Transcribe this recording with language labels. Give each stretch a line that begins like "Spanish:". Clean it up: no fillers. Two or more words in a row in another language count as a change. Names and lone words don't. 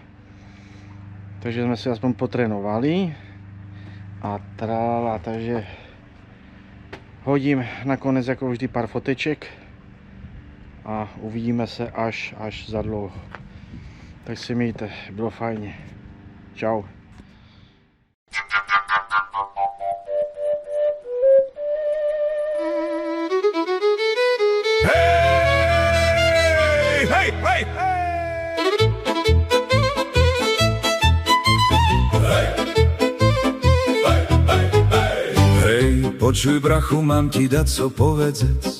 Czech: Takže jsme si aspoň potrénovali a tralala, takže hodím nakonec jako vždy pár foteček a uvidíme se až za dlouho. Tak se mějte, bylo fajně. Čau.
Slovak: Hej, hej, hej, počuj brachu, mám ti dať co povedzec.